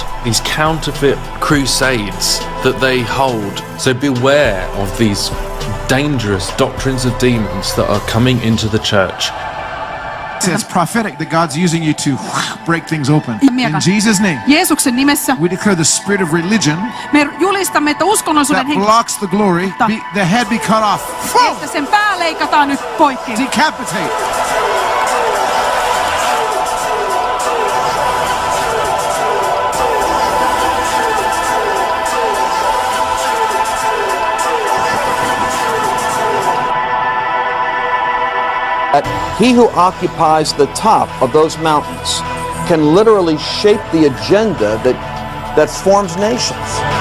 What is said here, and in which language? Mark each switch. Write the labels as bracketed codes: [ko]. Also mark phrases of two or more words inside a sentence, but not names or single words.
[en] These counterfeit crusades that they hold. So beware of these dangerous doctrines of demons that are coming into the church. It's prophetic that God's using you to break things open. In Jesus' name, [fi] Jeesuksen nimessä [en] we declare the spirit of religion [fi] me julistamme, että uskonnollisuuden [en] that blocks the glory, the head be cut off. [fi] että sen pää leikataan nyt poikki. [en] Decapitate. That he who occupies the top of those mountains can literally shape the agenda that forms nations.